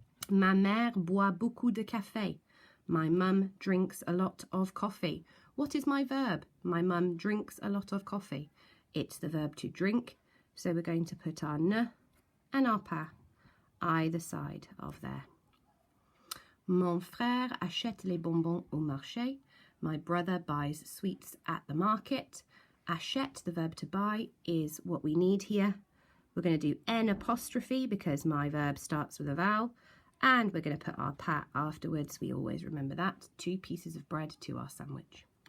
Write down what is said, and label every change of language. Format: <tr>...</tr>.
<fr>Ma mère boit beaucoup de café.</fr> <en>My mum drinks a lot of coffee. What is my verb? My mum drinks a lot of coffee. It's the verb to drink, so we're going to put our ne and our pas either side of there.</en> <fr>Mon frère achète les bonbons au marché.</fr> <en>My brother buys sweets at the market. Achète, the verb to buy, is what we need here. We're going to do N apostrophe because my verb starts with a vowel. And we're going to put our pas afterwards. We always remember that. 2 pieces of bread to our sandwich.</en>